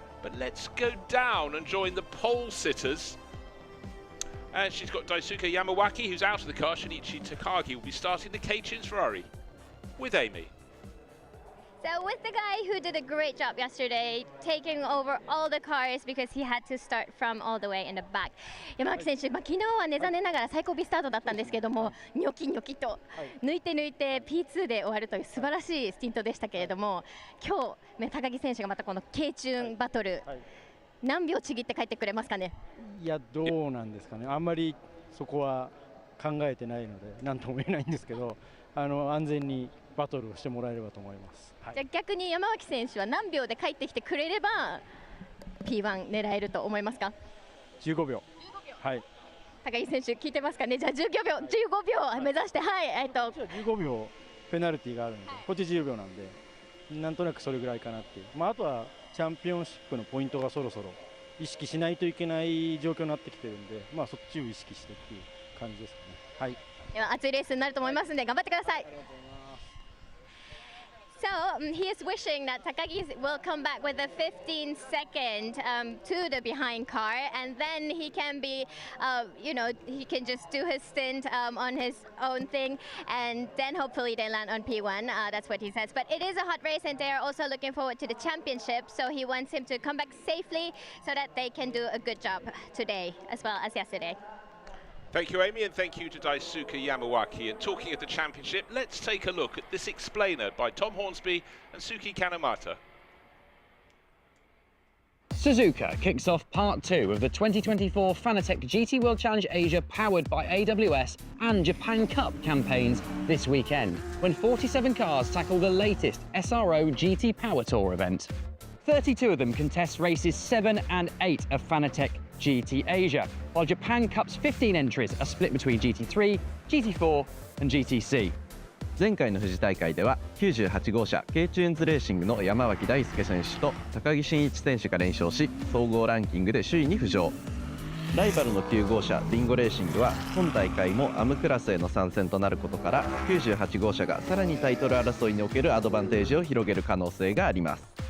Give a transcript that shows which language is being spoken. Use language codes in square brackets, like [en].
[en] But let's go down and join the pole sitters. And she's got Daisuke Yamawaki, who's out of the car. Shinichi Takagi will be starting the K-Tunes Ferrari with Amy. So with the guy who did a great job yesterday, taking over all the cars because he had to start from all the way in the back. [ja] 山脇選手、昨日はね、残念ながら最後尾スタートだったんですけども、ニョキニョキと抜いて P2 で終わるという素晴らしいスティントでしたけれども、今日、高木選手がまたこの K チューンバトル、何秒ちぎって帰ってくれますかね。いや、どうなんですかね。あんまりそこは考えてないので、なんとも言えないんですけど、安全にバトルをしてもらえればと思います。じゃあ逆に山脇選手は何秒で帰ってきてくれれば P1 狙えると思いますか。 15秒。はい。高木選手聞いてますかね。じゃあ15秒目指して、はい、 15秒ペナルティーがあるので、こっち10秒なんで、なんとなくそれぐらいかなっていう。あとはチャンピオンシップのポイントがそろそろ意識しないといけない状況になってきてるんで、そっちを意識してっていう感じですかね。はい。では熱いレースになると思いますので頑張ってください。 [en] So he is wishing that Takagi will come back with a 15-second to the behind car, and then he can be, he can just do his stint on his own thing, and then hopefully they land on P1. That's what he says. But it is a hot race, and they are also looking forward to the championship. So he wants him to come back safely, so that they can do a good job today as well as yesterday. Thank you, Amy, and thank you to Daisuke Yamawaki. And talking of the championship, let's take a look at this explainer by Tom Hornsby and Suki Kanemata. Suzuka kicks off part 2 of the 2024 Fanatec GT World Challenge Asia powered by AWS and Japan Cup campaigns this weekend, when 47 cars tackle the latest SRO GT PowerTour event. 32 of them contest races 7 and 8 of Fanatec GT Asia, while Japan Cup's 15 entries are split between GT3, GT4 and GTC. [ja] 前回の富士大会では98号車 K チューンズレーシングの山脇大輔選手と高木真一選手が連勝し、総合ランキングで首位に浮上。ライバルの9号車リンゴレーシングは今大会もアムクラスへの参戦となることから98号車がさらにタイトル争いにおけるアドバンテージを広げる可能性があります。